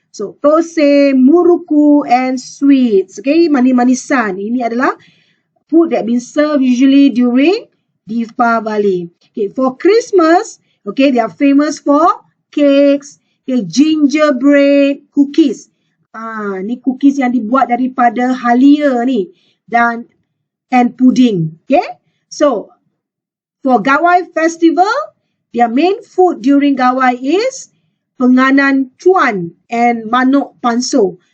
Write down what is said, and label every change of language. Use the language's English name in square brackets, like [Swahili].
[English] So, Thosai, Muruku, and sweets. Okay, [Malay] manis-manisan. Ini adalah [English] food that been served usually during Deepavali. Okay, for Christmas, okay, they are famous for cakes, okay, gingerbread cookies. [Malay] Ni cookies yang dibuat daripada halia ni. [English] And pudding. Okay, so for Gawai Festival, their main food during Gawai is penganan cuan and manuk panso.